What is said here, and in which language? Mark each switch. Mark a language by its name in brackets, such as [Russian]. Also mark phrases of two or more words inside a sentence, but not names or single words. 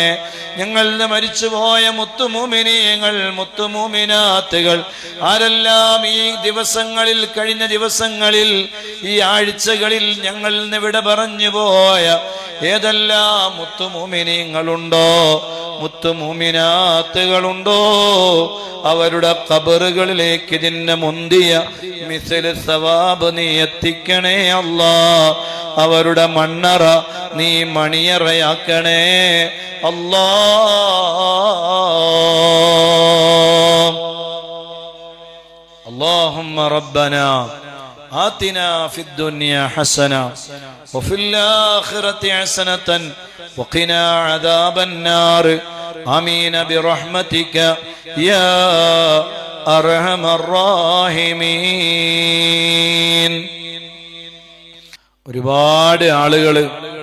[Malayalam] ഞങ്ങളിൽ മരിച്ചുപോയ മുത്തുമൂമിനീങ്ങൾ, മുത്തുമൂമിനാത്തുകൾ ആരെല്ലാം ഈ ദിവസങ്ങളിൽ, കഴിഞ്ഞ ദിവസങ്ങളിൽ, ഈ ആഴ്ചകളിൽ ഞങ്ങളിൽ നിന്ന് വിട പറഞ്ഞു പോയ ഏതെല്ലാം മുത്തുമൂമിനീങ്ങളുണ്ടോ, മുത്തുമൂമിനാത്തുകളുണ്ടോ, അവരുടെ ഖബറുകളിലേക്ക് ഇതിന്റെ മുന്തിയ മിസ്ല് സവാബ് നീ എത്തിക്കണേ അല്ലാ. അവരുടെ മണ്ണറ നീ മണിയറയാക്കണേ അല്ലാ. [Arabic] اللهم ربنا آتنا في الدنيا حسنة وفي الآخرة حسنة وقنا عذاب النار آمين برحمتك يا أرحم الراحمين. [Malayalam] ഒരുപാട് ആളുകൾ